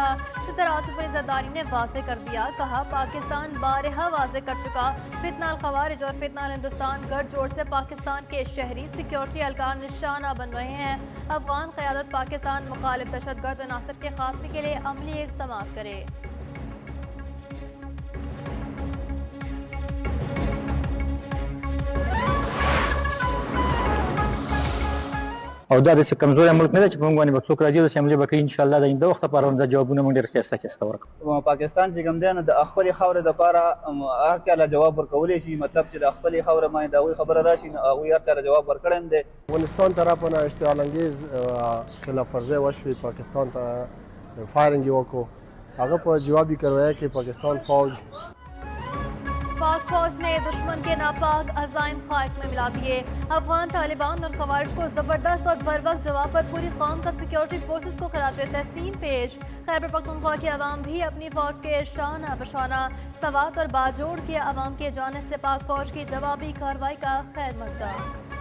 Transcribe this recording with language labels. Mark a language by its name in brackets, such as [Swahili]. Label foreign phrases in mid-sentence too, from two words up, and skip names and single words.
[Urdu] صدر آصف علی زرداری نے واضح کر دیا۔ کہا، پاکستان بارہا واضح کر چکا. فتنۃ الخوارج اور فتنۃ الہندوستان گٹھ جوڑ سے پاکستان کے شہری سیکیورٹی اہلکار نشانہ بن رہے ہیں. افغان قیادت پاکستان مخالف دہشت گرد عناصر کے خاتمے کے لیے عملی اقدام کرے. [Pashto] او دا د کمزوري ملک نه ده چې په موږ باندې به څوک راځي داسې حملې به کوي. انشاءالله د آینده وخت لپاره دا جوابونه موږ ډېر ښایسته ښایسته ورکړو. پاکستان چې کوم دی نو د خپلې خاورې دپاره هر چا له جواب ورکولی شي. مطلب چې د خپلې خاورې باندې د هغوی خبره راشي نو هغوی هر چا له جواب ورکړی دی. افغانستان طرف نه اشتعال انگیز خلاف ورزی وشوی، پاکستان ته فایرنگ وکړو. هغه په جوابي کاروایی کې پاکستان فوج [Urdu] پاک فوج نے دشمن کے ناپاک عزائم خاک میں ملا دیے. افغان طالبان اور خوارج کو زبردست اور بر وقت جواب پر پوری قوم کا [English] security forces [Urdu] کو خراج تحسین پیش. خیبر پختونخوا کے عوام بھی اپنی فوج کے شانہ بشانہ. سوات اور باجوڑ کے عوام کی جانب سے پاک فوج کی جوابی کارروائی کا خیر مقدم.